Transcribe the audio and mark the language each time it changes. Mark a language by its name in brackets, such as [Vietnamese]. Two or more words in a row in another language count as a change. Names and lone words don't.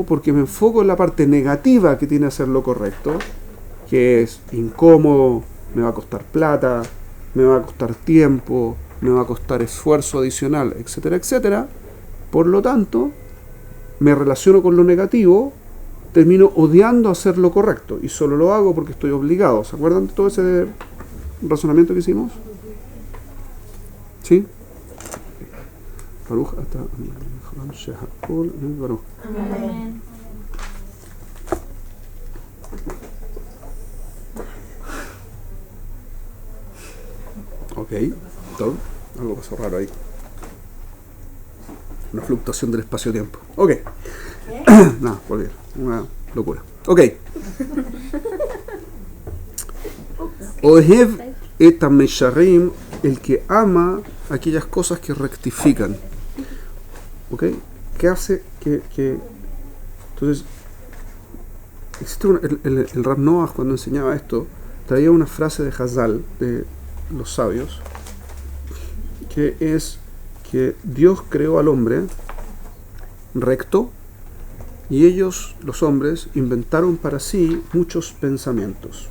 [Spanish] Porque me enfoco en la parte negativa que tiene hacer lo correcto, que es incómodo, me va a costar plata, me va a costar tiempo, me va a costar esfuerzo adicional, etcétera, etcétera. Por lo tanto, me relaciono con lo negativo, termino odiando hacer lo correcto y solo lo hago porque estoy obligado. ¿Se acuerdan de todo ese razonamiento que hicimos? ¿Sí? [Hebrew] ברוך אתה ברוך. [Spanish] Amén. Ok, todo. Algo pasó raro ahí. Una fluctuación del espacio-tiempo. Ok. Nada, volver. Una locura. Ok. [Hebrew] אוהב את מישרים, [Spanish] el que ama aquellas cosas que rectifican. ¿Ok? ¿Qué hace que entonces existe el Rav Noach cuando enseñaba esto traía una frase de Hazal, de los sabios, que es que Dios creó al hombre recto y ellos, los hombres, inventaron para sí muchos pensamientos.